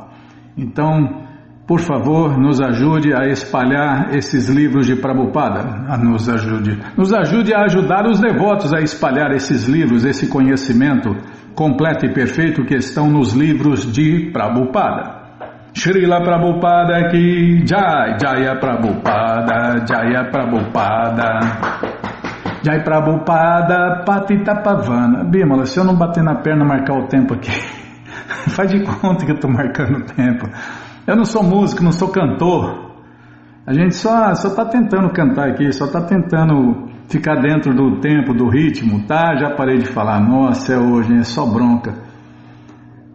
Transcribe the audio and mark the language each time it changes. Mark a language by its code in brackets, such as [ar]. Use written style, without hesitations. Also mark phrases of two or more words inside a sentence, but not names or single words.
[pt] Então, por favor, nos ajude a espalhar esses livros de Prabhupada. Nos ajude a ajudar os devotos a espalhar esses livros, esse conhecimento completo e perfeito que estão nos livros de Prabhupada. [hi] श्रील प्रभुपाद की जय, [sa] जय प्रभुपाद जय प्रभुपाद जय प्रभुपाद पतित पावन. [pt] Bímola, se eu não bater na perna e marcar o tempo aqui, faz de conta que eu estou marcando o tempo. Eu não sou músico, não sou cantor. A gente só está tentando cantar aqui, só está tentando ficar dentro do tempo, do ritmo, tá? Já parei de falar, nossa, é hoje, é só bronca.